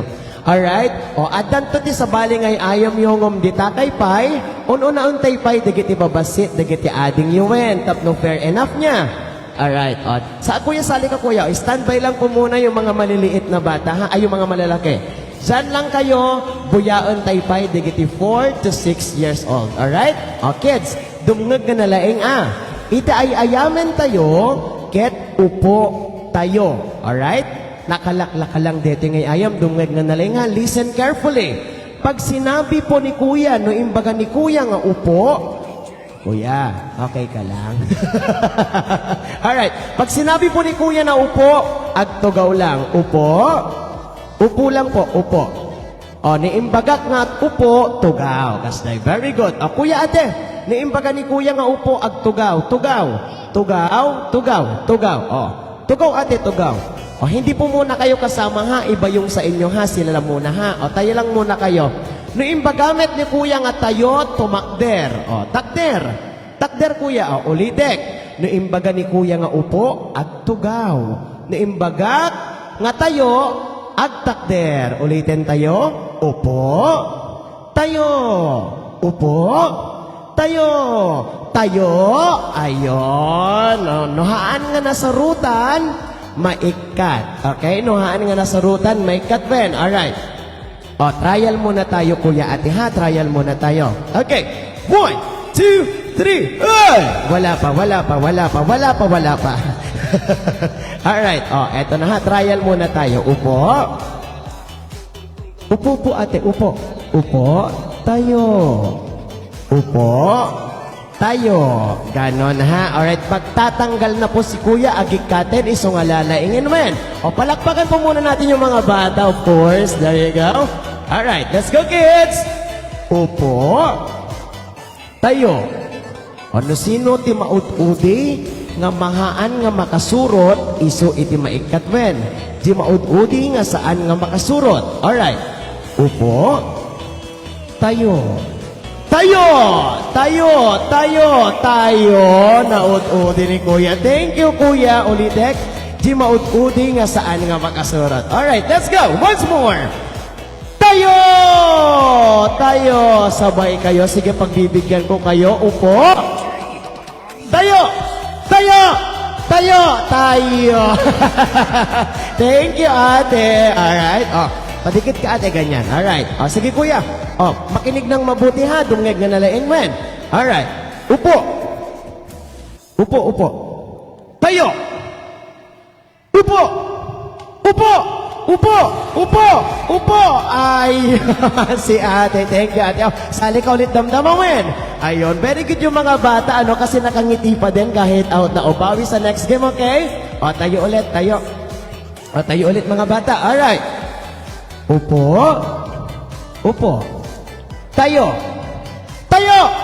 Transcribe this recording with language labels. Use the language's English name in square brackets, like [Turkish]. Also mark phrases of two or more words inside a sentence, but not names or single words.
[Iloko] Alright? Adan to ti sa baling ay ayam yungom di takay pay, una untay pay, dagiti babasit, dagiti ading yuwen, tapno [English] fair enough [Iloko] niya. Alright. [Filipino] Sa kuya, sali ka, kuya. Standby lang po muna yung mga maliliit na bata, ha? Ay, yung mga malalaki. Diyan lang kayo, [Iloko] buyaon taypay, digiti 4 to 6 [English] years old. [Iloko] Alright? Kids, dumngag ka na laing, ita ay ayamen tayo, ket upo tayo. Alright? Nakalakla ka lang dito ngay ayam, dumngag na laing, [English] listen carefully. [Filipino] Pag sinabi po ni kuya, [Iloko] no imbaga ni kuya nga upo, [Filipino] kuya, okay ka lang. Alright. Pag sinabi po ni kuya na upo, agtugaw lang. Upo. Upo lang po, upo. [Iloko] Niimbagak nga at upo, tugaw. Kasday, [English] very good. [Iloko] Kuya ate, niimbaga ni kuya nga upo, agtugaw. Tugaw. Tugaw, tugaw, tugaw. Tugaw ate, tugaw. [Filipino] Hindi po muna kayo kasama, ha. Iba yung sa inyo, ha. Sila lang muna, ha. Tayo lang muna kayo. [Iloko] Niimbagamit ni kuya nga tayo, tumakder. Takder. Takder kuya, ulitek. Niimbaga ni kuya nga upo, agtugaw. Niimbagak nga tayo, agtakder. [Filipino] Ulitin tayo. Upo. Tayo. Upo. Tayo. Tayo. Ayon. [Iloko] Nuhaan nga nasarutan, maikat. Okay? Nuhaan nga nasarutan, maikat ven. Alright. [Filipino] Trial muna tayo, kuya ate, ha? Trial muna tayo. Okay. 1, 2, 3. Wala pa. Alright. Eto na, ha? Trial muna tayo. Upo. Upo po, ate. Upo. Upo. Tayo. Upo. Tayo. Ganon, ha? Alright. Pagtatanggal na po si kuya, agikaten, isungalalaingin men. Palakpakan po muna natin yung mga bata, [English] of course. There you go. Alright. Let's go, kids. [Filipino] Upo. Tayo. [Iloko] Sino ti maud-udi nga mahaan nga makasurot, iso iti maikatwen. Di maud-udi nga saan nga makasurot. Alright. Upo. Tayo. Tayo! Tayo! Tayo! Tayo! Naud-udi ni kuya. [English] Thank you, kuya. [Iloko] Ulitek. Di maud-udi nga saan nga makasurot. [English] Alright, let's go. Once more. [Filipino] Tayo! Tayo! Sabay kayo. Sige, pagbibigyan ko kayo. Upo. Tayo! Tayo! Tayo! Tayo! [English] Thank you, ate. Alright. [Filipino] Padikit ka, ate. Ganyan. Alright. Sige, kuya. Makinig ng mabuti, ha. [Iloko] Dungeg na nalaing, man. Alright. Upo. Upo, upo. Tayo! Upo! Upo! Upo! Upo! Upo! [Filipino] Ay, si ate. [English] Thank you, ate. [Filipino] Oh, sali ka ulit damdamawin. Ayun, [English] very good [Filipino] yung mga bata, ano, kasi nakangiti pa din kahit out na. O, bawi sa [English] next game, [Filipino] okay? O, tayo ulit, tayo. O, tayo ulit mga bata. Alright. Upo. Upo. Tayo. Tayo!